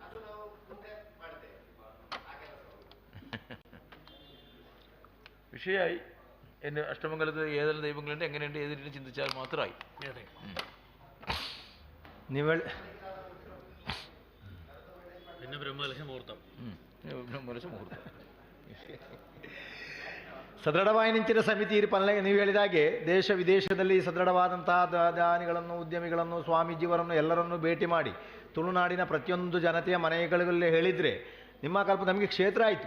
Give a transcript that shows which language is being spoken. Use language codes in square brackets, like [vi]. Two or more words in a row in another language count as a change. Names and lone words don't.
[ml] വിഷയമായി. എൻ്റെ അഷ്ടമംഗലത്ത് ഏതെല്ലാം ദൈവങ്ങളുണ്ട്, എങ്ങനെയുണ്ട്, ഏത് രീതിയിൽ ചിന്തിച്ചാൽ മാത്രമായി. പിന്നെ ബ്രഹ്മകലശ മുഹൂർത്തം. [kn] ಸದೃಢವಾಯಿನಿಂಚಿನ ಸಮಿತಿ ನೀವು ಹೇಳಿದಾಗೆ ದೇಶ ವಿದೇಶದಲ್ಲಿ ಸದೃಢವಾದಂತಹ ದಾನಿಗಳನ್ನು, ಉದ್ಯಮಿಗಳನ್ನು, ಸ್ವಾಮೀಜಿಯವರನ್ನು ಎಲ್ಲರನ್ನೂ ಭೇಟಿ ಮಾಡಿ ತುಳುನಾಡಿನ ಪ್ರತಿಯೊಂದು ಜನತೆಯ ಮನೆಗಳಲ್ಲಿ ಹೇಳಿದರೆ ನಿಮ್ಮ ಕಲ್ಪ ನಮಗೆ ಕ್ಷೇತ್ರ ಆಯಿತು.